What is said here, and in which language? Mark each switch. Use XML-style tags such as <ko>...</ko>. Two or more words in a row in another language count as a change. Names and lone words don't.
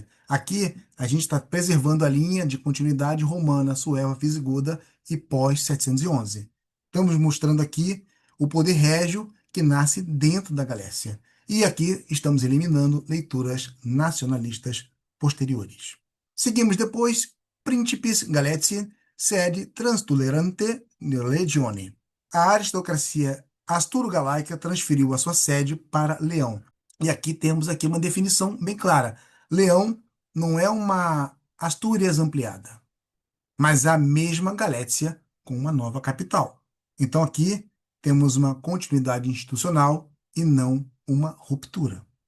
<pt>Aqui a gente está preservando a linha de continuidade romana, sueva, visigoda e pós-711. Estamos mostrando aqui o poder régio que nasce dentro da Galécia. E aqui estamos eliminando leituras nacionalistas posteriores. Seguimos depois,</pt> <la>Principis Galatiae sede transtolerante legione.</la> <pt>A aristocracia asturo-galaica transferiu a sua sede para Leão. E aqui temos aqui uma definição bem clara. Leão não é uma Astúrias ampliada, mas a mesma Galécia com uma nova capital. Então aqui temos uma continuidade institucional e não uma ruptura.</pt>